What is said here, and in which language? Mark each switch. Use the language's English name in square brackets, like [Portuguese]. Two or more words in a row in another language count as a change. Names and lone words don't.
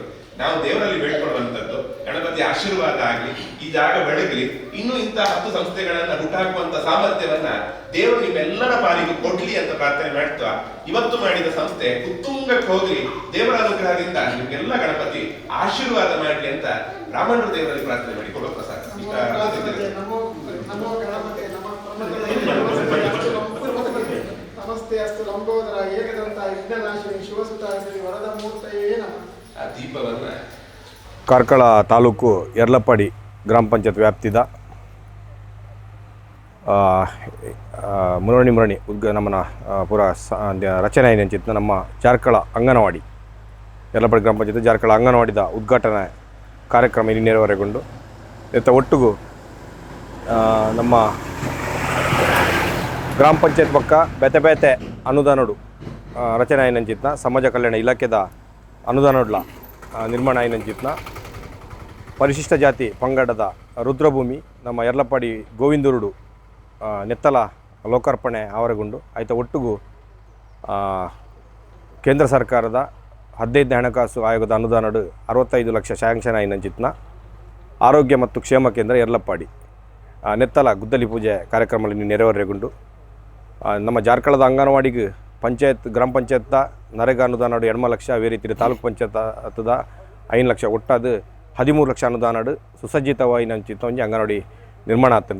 [Kannada] ನಾವು ದೇವರಲ್ಲಿ ಬೇಡ್ಕೊಳ್ಳುವಂಥದ್ದು ಗಣಪತಿ ಆಶೀರ್ವಾದ ಆಗಲಿ, ಈ ಜಾಗ ಬೆಳಗಲಿ, ಇನ್ನೂ ಇಂತಹ 10 ಸಂಸ್ಥೆಗಳನ್ನ ಹುಟ್ಟಾಕುವಂತ ಸಾಮರ್ಥ್ಯವನ್ನ ದೇವರು ನಿಮ್ಮೆಲ್ಲರ ಪಾಲಿಗೂ ಕೊಡ್ಲಿ ಅಂತ ಪ್ರಾರ್ಥನೆ ಮಾಡ್ತಾ, ಇವತ್ತು ಮಾಡಿದ ಸಂಸ್ಥೆ ಉತ್ತುಂಗಕ್ಕೆ ಹೋಗ್ಲಿ, ದೇವರ ಅನುಗ್ರಹದಿಂದ ನಿಮ್ಗೆಲ್ಲ ಗಣಪತಿ ಆಶೀರ್ವಾದ ಮಾಡ್ಲಿ ಅಂತ ಬ್ರಾಹ್ಮಣರು ದೇವರಲ್ಲಿ ಪ್ರಾರ್ಥನೆ ಮಾಡಿ ಕೊಡೋ ಪ್ರಸಾದ. [Sanskrit] ನಮಸ್ತೆ ಅಸ್ತು ಲಂಬೋದರ ಏಕದಂತ ವಿಘ್ನನಾಶಿನಿ ಶಿವಸುತ ಶ್ರೀ ವರದ ಮೂರ್ತಯೇ ನಮಃ. [Kannada] ಆ ದೀಪವನ್ನ [Tulu] ಕಾರ್ಕಳ ತಾಲೂಕು ಯರ್ಲಪ್ಪಾಡಿ ಗ್ರಾಮ ಪಂಚಾಯತ್ ವ್ಯಾಪ್ತಿದ ಮುರಣಿ ನಮ್ಮನ ಪೂರ ರಚನೆ ಏನಂಚಿತ್ತು ನಮ್ಮ ಜಾರ್ಕಳ ಅಂಗನವಾಡಿ ಯರ್ಲಪ್ಪಾಡಿ ಗ್ರಾಮ ಪಂಚಾಯತ್ ಜಾರ್ಕಳ ಅಂಗನವಾಡಿದ ಉದ್ಘಾಟನಾ ಕಾರ್ಯಕ್ರಮ ಇಲ್ಲಿ ನೆರವೇರಗೊಂಡು ಒಟ್ಟಿಗೂ ನಮ್ಮ ಗ್ರಾಮ ಪಂಚಾಯತ್ ಪಕ್ಕ ಬೇತೆ ಅನುದಾನಡು ರಚನೆ ಏನಂಚಿತ್ನ ಸಮಾಜ ಕಲ್ಯಾಣ ಇಲಾಖೆದ ಅನುದಾನಡ್ಲ ನಿರ್ಮಾಣ ಏನಂಚಿತ್ನ ಪರಿಶಿಷ್ಟ ಜಾತಿ ಪಂಗಡದ ರುದ್ರಭೂಮಿ ನಮ್ಮ ಯರ್ಲಪ್ಪಾಡಿ ಗೋವಿಂದೂರುಡು ನೆತ್ತಲ ಲೋಕಾರ್ಪಣೆ ಆವರಗೊಂಡು ಆಯ್ತ ಒಟ್ಟಿಗೂ ಕೇಂದ್ರ ಸರ್ಕಾರದ 15ನೇ ಹಣಕಾಸು ಆಯೋಗದ ಅನುದಾನಡು 65 ಲಕ್ಷ ಶಾಂಕ್ಷನ್ ಆಯ್ನಂಚಿತ್ನ ಆರೋಗ್ಯ ಮತ್ತು ಕ್ಷೇಮ ಕೇಂದ್ರ ಯರ್ಲಪ್ಪಾಡಿ ನೆತ್ತಲ ಗುದ್ದಲಿ ಪೂಜೆ ಕಾರ್ಯಕ್ರಮದಲ್ಲಿ ನೆರವೇರಗೊಂಡು ನಮ್ಮ ಜಾರ್ಕಳದ ಅಂಗನವಾಡಿಗೆ ಪಂಚಾಯತ್ ಗ್ರಾಮ ಪಂಚಾಯತ್ದ ನರೇಗಾ ಅನುದಾನಡು 2 ಲಕ್ಷ, ಅದೇ ರೀತಿ ತಾಲೂಕು ಪಂಚಾಯತ್ ಹತ್ತದ 5 ಲಕ್ಷ, ಒಟ್ಟಾದ 13 ಲಕ್ಷ ಅನುದಾನಡು ಸುಸಜ್ಜಿತವಾಗಿ ನಂಚಿತ್ತ ಒಂಜಿ ಅಂಗನವಾಡಿ ನಿರ್ಮಾಣ ಆಗ್ತದೆ.